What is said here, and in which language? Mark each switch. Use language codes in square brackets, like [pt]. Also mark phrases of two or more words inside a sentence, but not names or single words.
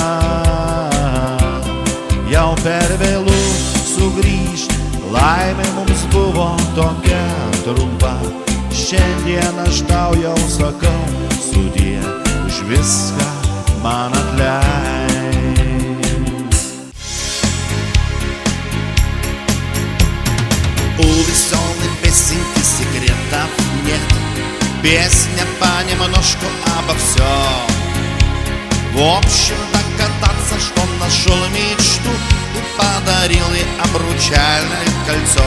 [lt] Jau per vėlu sugrįžt, laimė mums buvo tokia trumpa. Šiandien aš tau jau sakau sudie, už viską man atleis. [ru] У веселой песенки секретов нет, песня понемножку обо всем. В общем, догадаться, что нашел мечту и подарил ей обручальное кольцо.